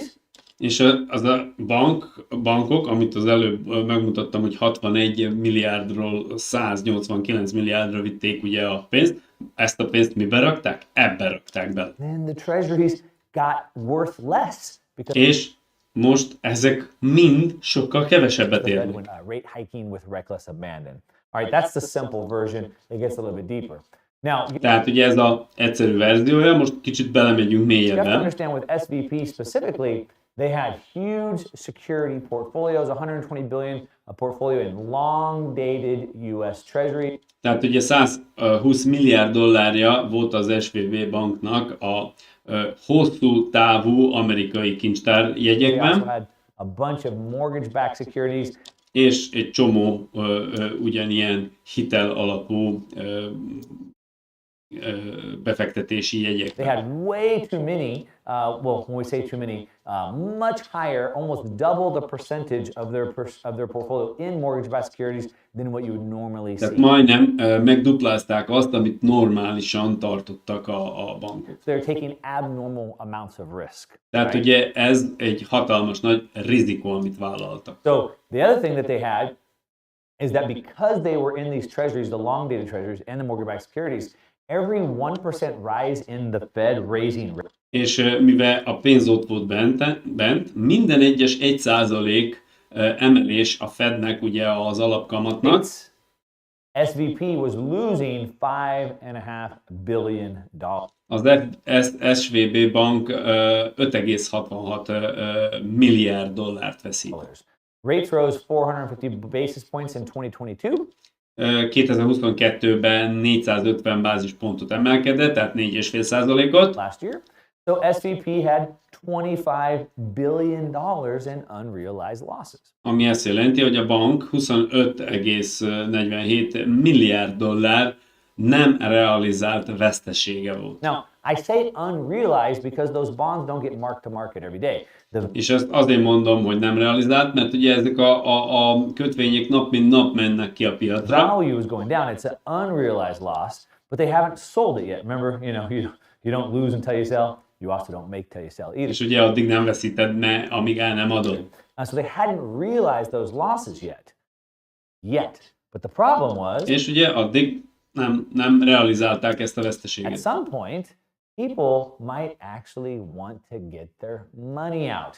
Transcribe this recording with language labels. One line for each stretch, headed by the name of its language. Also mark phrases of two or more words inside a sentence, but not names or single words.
Hungarian: És az a bankok, amit az előbb megmutattam, hogy 61 milliárdról 189 milliárdra vitték ugye a pénzt, ezt a pénzt mibe rakták? Ebbe rakták bele.
English: Then the treasuries got worth less because
Hungarian: És most ezek mind sokkal kevesebbet
English: the Fed
Hungarian: érnek.
English: went rate hiking with reckless abandon. All right, that's the simple version. It gets a little bit deeper. Now, you
Hungarian: Tehát ugye ez az egyszerű verziója, most kicsit belemegyünk
English: have to
Hungarian: mélyebben.
English: understand with SVP specifically, they had huge security portfolios, 120 billion a portfolio in long-dated U.S. Treasury.
Hungarian: Tehát ugye 120 milliárd dollárja volt az SVB banknak a hosszú távú amerikai
English: They also
Hungarian: kincstárjegyekben,
English: had a bunch of mortgage-backed securities.
Hungarian: És egy csomó ugyanilyen hitel alapú befektetési
English: They
Hungarian: jegyekre.
English: had way too many, well, when we say too many, much higher, almost double the percentage of their portfolio in mortgage-backed securities than what you would normally
Hungarian: Tehát
English: see.
Hungarian: majdnem megduplázták azt, amit normálisan tartottak a bankok.
English: They're taking abnormal amounts of risk.
Hungarian: Tehát
English: right?
Hungarian: ugye ez egy hatalmas nagy rizikó, amit vállaltak.
English: So the other thing that they had is that because they were in these treasuries, the long-dated treasuries and the mortgage-backed securities, every 1% rise in the Fed raising rate
Hungarian: És mivel a pénz ott volt bent, minden egyes 1% emelés a Fednek, ugye az alapkamatnak,
English: SVP was losing $5.5 billion.
Hungarian: az SVB bank 5,66 milliárd dollárt veszít.
English: Rates rose 450 basis points in 2022.
Hungarian: 2022-ben 450 bázispontot emelkedett, tehát 4,5%-ot.
English: Last year. So SVP had $25 billion in unrealized losses.
Hungarian: Ami azt jelenti, hogy a bank 25,47 milliárd dollár nem realizált vesztesége volt.
English: Now, I say unrealized because those bonds don't get marked to market every day.
Hungarian: És ezt azért mondom, hogy nem realizált, mert ugye ezek a kötvények nap mint nap mennek ki a piacra.
English: Value is going down. It's an unrealized loss, but they haven't sold it yet. Remember, you don't lose until you sell. You also don't make till you sell either.
Hungarian: És ugye addig nem veszíted, amíg el nem adod.
English: So they hadn't realized those losses yet. But the problem was,
Hungarian: És ugye addig nem realizálták ezt a
English: at
Hungarian: veszteséget.
English: some point, people might actually want to get their money out.